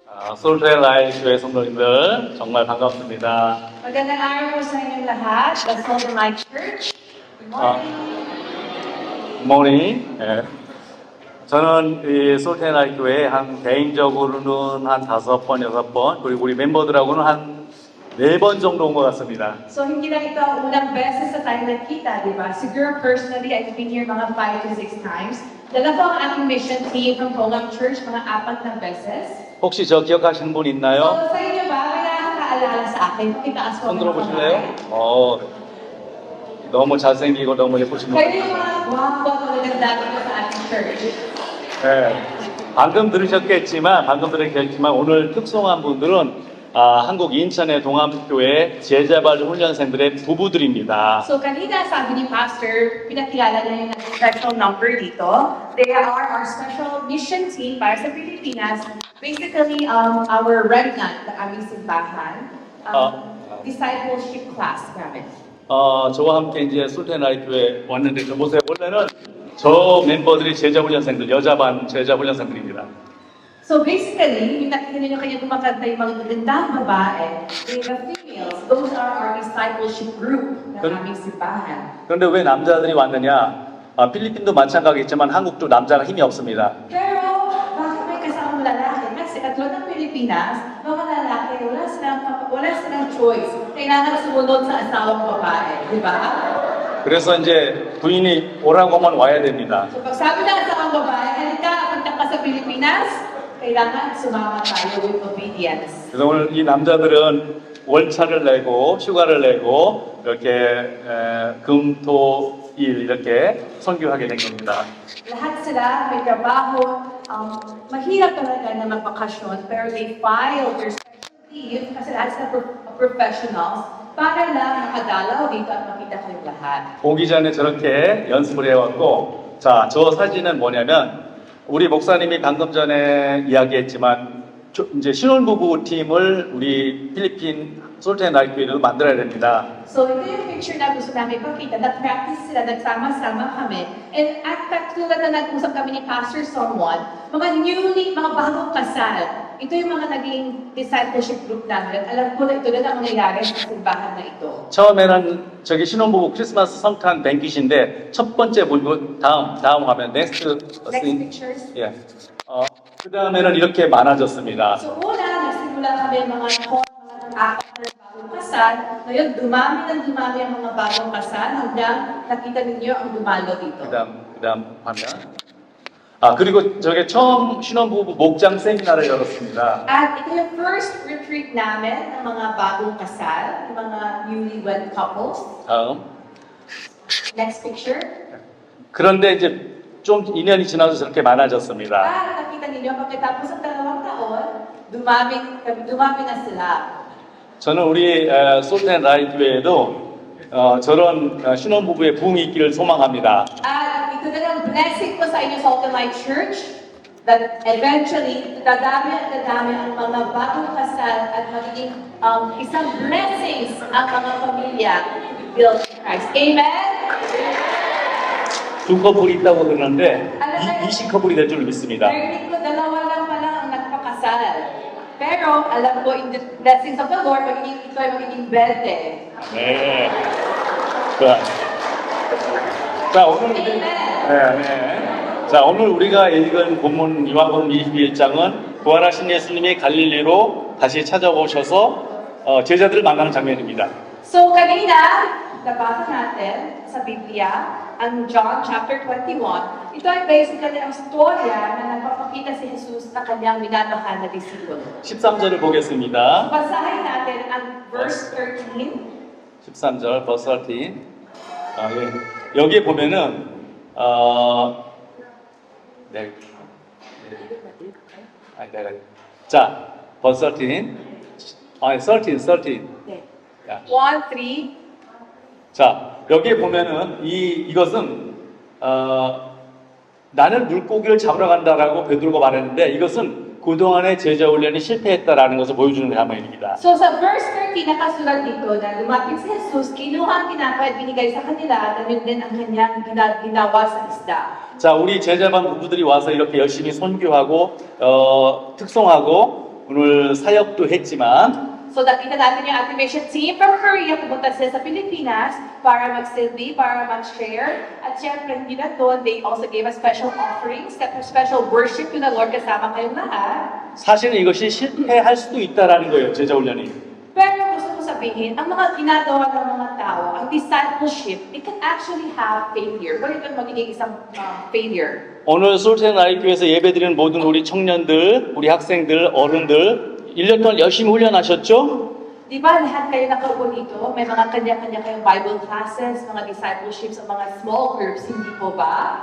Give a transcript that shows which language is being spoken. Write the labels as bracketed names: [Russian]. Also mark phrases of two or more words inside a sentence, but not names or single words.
[Korean] 솔트라이 교회 성도님들 정말 반갑습니다. [Filipino] Magandang araw po sa inyong lahat. [English] The Golden Light Church. Good morning. [Korean] 굿모닝. 예. 저는 이 솔트라이 교회에 개인적으로는 한 5번, 6번, 그리고 우리 멤버들하고는 한 4번 정도 온 것 같습니다. [Filipino] So, hindi lang ito ang unang beses na tayo nagkita, di ba? [English] Siguro personally, I've been here mga 5 to 6 times. [Filipino] Dala po ang aking [English] mission team from [Filipino] Golden Church mga 4 na beses. [Korean] 혹시 저 기억하시는 분 [Filipino] So, [Korean] 있나요? [Filipino] sa inyo ba, may nakakaalala sa akin? Pakitaas po [Korean] 손 [Filipino] ng [Korean] 들어보실래요? [Filipino] kamay. [Korean] 너무 잘생기고 너무 예쁘신 분. [Filipino] Kayo yung mga guwapo at maganda dito sa ating church. [Korean] 네. 방금 들으셨겠지만 오늘 특송한 분들은 한국 인천의 동암교회 제자발 훈련생들의 부부들입니다. [Filipino] So, kanina sabi ni Pastor, pinakilala niya yung special number dito. [English] They are our special mission team [Filipino] para sa Pilipinas. [English] Basically, our remnant, the [Filipino] aming simbahan, [English] discipleship class namin. [Korean] 저와 함께 이제 솔테나이 교회 왔는데 저 보세요. 원래는 저 멤버들이 제자훈련생들, 여자반 제자훈련생들입니다. [Filipino] So basically, yung nakikita niyo kanya kumakanta yung mga magandang babae, [English] the females, those are our discipleship group [Filipino] ng aming simbahan. [Korean] 그런데 왜 남자들이 왔느냐? 필리핀도 마찬가지겠지만 한국도 남자가 힘이 없습니다. [Filipino] Pero, bakit may kasamang lalaki? Kasi katulad ng Pilipinas, mga lalaki, wala silang choice. Kailangan sumunod sa asawang babae, di ba? [Korean] 그래서 이제 부인이 오라고 하면 와야 됩니다. [Filipino] So pag sabi ng asawang babae, halika, punta ka sa Pilipinas, kailangan sumama tayo [English] with obedience. [Korean] 그래서 오늘 이 남자들은 월차를 내고 휴가를 내고 이렇게 금토일 이렇게 선교하게 된 겁니다. [Filipino] Lahat sila may trabaho, mahirap talaga na magbakasyon, pero [English] they file their special leave [Filipino] kasi lahat sila professionals para lang makadalaw dito at makita kayong lahat. [Korean] 오기 전에 저렇게 연습을 해왔고, 자, 저 사진은 뭐냐면 우리 목사님이 방금 전에 이야기했지만 이제 신혼부부 팀을 우리 필리핀 솔테나이 교회로 만들어야 됩니다. [Filipino] So ito yung picture na gusto namin pakita. Nag-practice sila, nagsama-sama kami. And at katulad na nag-usap kami ni Pastor Somwan, mga bagong kasal. Ito yung mga naging [English] discipleship group [Filipino] namin. At alam ko na ito na ang nangyayari sa simbahan na ito. [Korean] 처음에는 저기 신혼부부 크리스마스 성탄 뱅킷인데 첫 번째 부분 다음 화면 next [English] pictures. [Korean] 예. 그 다음에는 이렇게 많아졌습니다. [Filipino] So una, nagsimula kami mga 4 na bagong kasal. Ngayon, dumami ang mga bagong kasal hanggang nakita ninyo ang dumalo dito. [Korean] 그다음 화면. 그리고 저게 처음 신혼부부 목장 세미나를 열었습니다. [Filipino] At ito yung [English] first retreat [Filipino] namin ng mga bagong kasal, ng mga [English] newlywed couples. [Korean] 다음. [English] Next picture. [Korean] 그런데 이제 좀 2년이 지나서 저렇게 많아졌습니다. [Filipino] Nakita ninyo, pagkatapos ng 2 taon, dumami na sila. [Korean] 저는 우리 솔텐라이 교회에도 저런 신혼부부의 부흥이 있기를 소망합니다. [Filipino] At ito na ang blessing ko sa inyo sa Golden Light Church, [English] that eventually, [Filipino] dadami at dadami ang mga bagong kasal at magiging isang blessings ang mga pamilya [English] to be built in Christ. Amen? [Korean] 2커플이 있다고 그러는데 20커플이 될 줄 믿습니다. [Filipino] Narinig ko, 2 lang pala ang nagpakasal. Pero, alam ko, [English] in the blessings of the Lord, [Filipino] ito ay magiging 20. [Korean] 네. 자, 오늘 우리가 읽은 본문 요한복음 21장은 부활하신 예수님이 갈릴리로 다시 찾아오셔서 제자들을 만나는 장면입니다. [Filipino] So, kanina, nabasa natin sa Biblia, ang John chapter 21. Ito ay basically ang storya na nagpapakita si Jesus na kanyang minamahal na disipulo. [Korean] 13절을 보겠습니다. [Filipino] Basahin natin ang verse 13. [Korean] 13절, [English] verse 13. [Korean] 예. 여기에 보면은, 자, [English] verse 13. [Korean] 13. 네. 야. 1, 3. 자, 여기에 보면은 이것은 나는 물고기를 잡으러 간다라고 베드로가 말했는데 이것은 그동안의 제자 훈련이 실패했다라는 것을 보여주는 장면입니다. [Filipino] So sa verse 13 nakasulat dito na lumapit si Jesus, kinuha ang tinapay at binigay sa kanila at yun din ang kanyang ginawa sa isda. [Korean] 자, 우리 제자반 부부들이 와서 이렇게 열심히 선교하고 특송하고 오늘 사역도 했지만 [Filipino] So nakita natin yung ating [English] mission team from Korea, [Filipino] pumunta sila sa Pilipinas para magsilbi, para mag-share. At syempre, hindi na doon, [English] they also gave us special offerings, special worship to the Lord [Filipino] kasama kayong lahat. [Korean] 사실은 이것이 실패할 수도 있다라는 거예요. 제자 훈련이. [Filipino] Pero gusto ko sabihin, ang mga ginagawa ng mga tao, ang discipleship, [English] it can actually have failure. [Filipino] Pwede ito magiging isang failure. [Korean] 오늘 솔트앤 라이프에서 예배드리는 모든 우리 청년들, 우리 학생들, 어른들 1년 동안 열심히 훈련하셨죠? [Filipino] Di ba lahat kayo nakaupo dito, may mga kanya-kanya kayong [English] Bible classes, [Filipino] mga discipleships, mga [English] small groups, [Filipino] hindi po ba?